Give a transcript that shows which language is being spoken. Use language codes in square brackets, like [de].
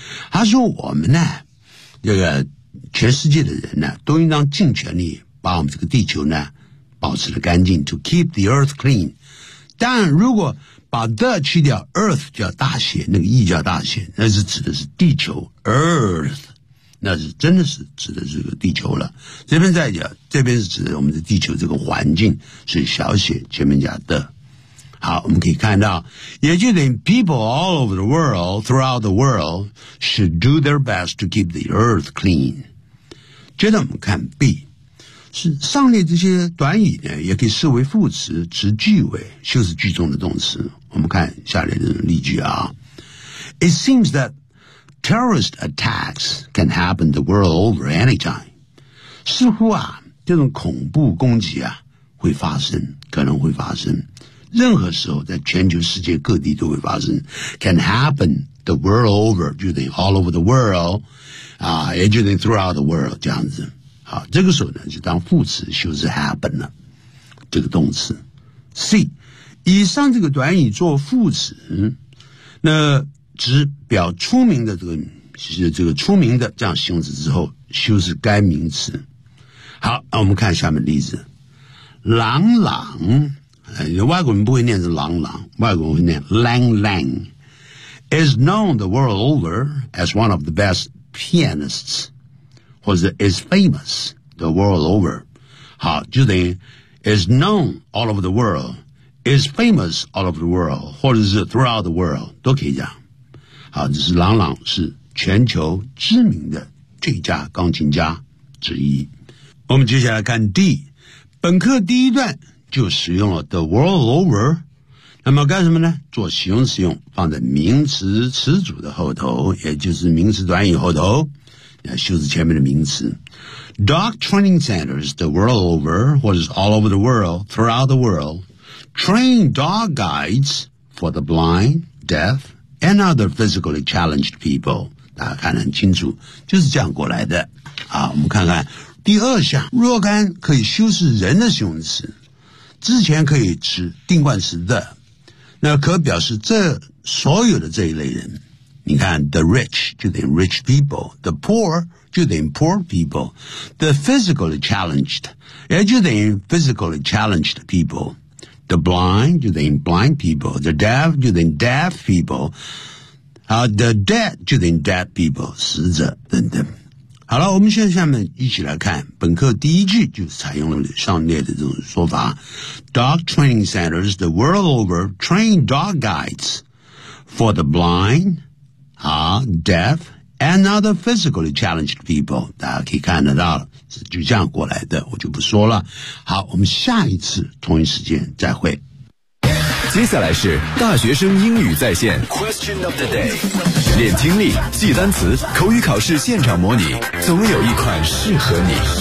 [zh] 他说我们呢这个全世界的人呢都应当尽全力把我们这个地球呢保持得干净， [en] to keep the earth clean， [zh] 但如果把 the 去掉， earth 叫大写，那个 e 叫大写，那是指的是地球 earth， 那是真的是指的是这个地球了，这边再讲，这边是指的我们的地球这个环境，是小写前面加 the。好，我们可以看到，也就等于 [en] people all over the world throughout the world should do their best to keep the earth clean。 [zh] 接着我们看 B， 是上列这些短语呢也可以视为副词，词句尾修饰句中的动词。我们看下列的例句啊， [en] It seems that terrorist attacks can happen the world over anytime， [zh] 似乎啊这种恐怖攻击啊会发生，可能会发生任何时候，在全球世界各地都会发生。 [en] Can happen the world over， [zh] 就等于 [en] all over the world， [zh] 啊，也就等于 [en] throughout the world [zh] 这样子。好，这个时候呢，就当副词修饰 happen 了，这个动词。 C， 以上这个短语做副词，那指表出名的这个出名的这样形容词之后，修饰该名词。好，我们看下面例子，朗朗。外国人不会念成朗朗，外国人会念 [en] Lang Lang， is known the world over as one of the best pianists， [zh] 或者 [en] is famous the world over， [zh] 好，就等于 [en] is known all over the world， is famous all over the world， [zh] 或者是 [en] throughout the world [zh] 都可以讲。好，这是朗朗是全球知名的最佳钢琴家之一。我们接下来看 D， 本课第一段就使用了 the world over， 那么干什么呢？做形容词用，放在名词词组的后头，也就是名词短语后头，修饰前面的名词。 [en] Dog training centers the world over， 或者是 all over the world， throughout the world， train dog guides for the blind， deaf， and other physically challenged people。 [zh] 大家看得很清楚，就是这样过来的。好，我们看看第二项，若干可以修饰人的形容词，之前可以指定冠词 the， 那可表示这所有的这一类人，你看 [en] the rich [zh] 就等于 [en] rich people, the poor 就等于 poor people, the physically challenged [zh] 也就等于 [en] physically challenged people, the blind 就等于 blind people, the deaf 就等于 deaf people,the dead 就等于 dead people, [zh] 死者等等。好了，我们现在下面一起来看本课第一句，就采用了上列的这种说法。 [en] Dog training centers the world over train dog guides for the blind, deaf, and other physically challenged people. [zh] 大家可以看得到了，是就这样过来的，我就不说了。好，我们下一次同一时间再会。接下来是大学生英语在线 [en] Question of the day [zh] 练听力记单词口语考试现场模拟总有一款适合你